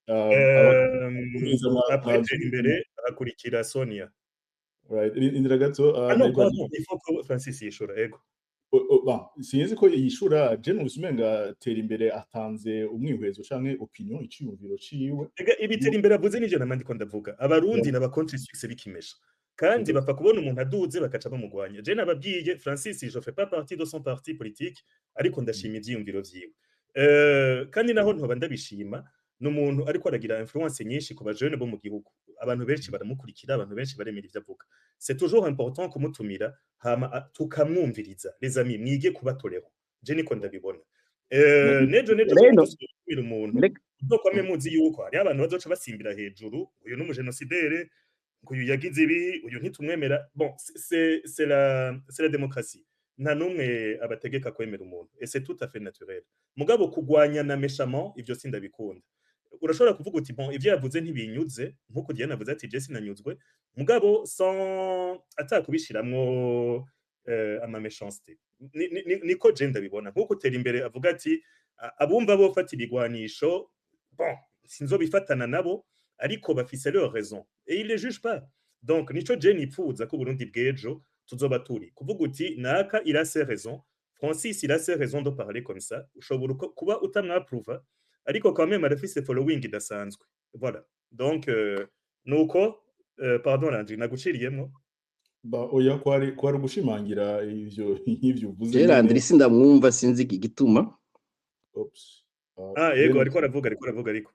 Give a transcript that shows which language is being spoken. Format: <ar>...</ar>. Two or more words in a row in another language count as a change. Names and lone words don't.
<rn>imbere akurikira Sonia right indira gato ifoko Francis yishura ego sinzi ko yishura Jeno usumenga tera imbere atanze umwihwezo canke opinion iciyumviro ciwe ibitera imbere avuze n'ivyo namandi ko ndavuga abarundi n'aba</rn> <fr>contre succès</fr> <rn>bikimesha kandi bapfa kubona umuntu aduze bakaca bamugwanya je nababwiye Francis</rn> <fr>je fais pas partie de son parti politique</fr> <rn>ariko ndashima ivyiyumviro vyiwe kandi naho ntoba ndabishima n'umuntu ariko aragira influence nyinshi ku bajene bo mu gihugu abantu benshi baramukurikira abantu benshi baremera ivyo avuga</rn> <fr>c'est toujours important</fr> <rn>kumutumira hama tukamwumviriza</rn> <fr>les amis</fr> <rn>mwige kubatorero je niko ndabibona nejo kumira umuntu uzokwame muzi yuko hari abantu bazoca basimbira hejuru uyu n'umugenosidere uyu yagize ibi uyu ntitumwemera</rn> <fr>bon c'est la démocratie</fr> <rn>nta numwe abategeka kwemera umuntu</rn> <fr>et c'est tout à fait naturel</fr> <rn>mugabo kugwanya na méchamment ivyo sindabikunda urashobora kuvuga uti bon ivyo yavuze ntibinyuze nkuko Diana avuze ati je sinanyuzwe mugabo sans atakubishiramwo ama méchanceté niko je ndabibona nkuko tera imbere avuga ati abumva bo fata ibigwanisho bon sinzobifatana nabo ariko bafise</rn> <fr>leur raison et il les juge pas donc</fr> <rn>nico je nipfuza ko Burundi bwejo tuzoba turi kuvuga uti naka</rn> <fr>il a ses raisons</fr> <rn>Francis</rn> <fr>il a ses raisons de parler comme ça</fr> <rn>ushobora kuba utamwapprova ariko</rn> <fr>quand même</fr> <rn>arafise following idasanzwe</rn> <fr>voilà donc</fr> <rn>nuko pardon Landry naguciriyemo oya kwari gushimangira ivyo uvuze Landry sindamwumva sinzi igituma oops yego ariko aravuga ariko</rn>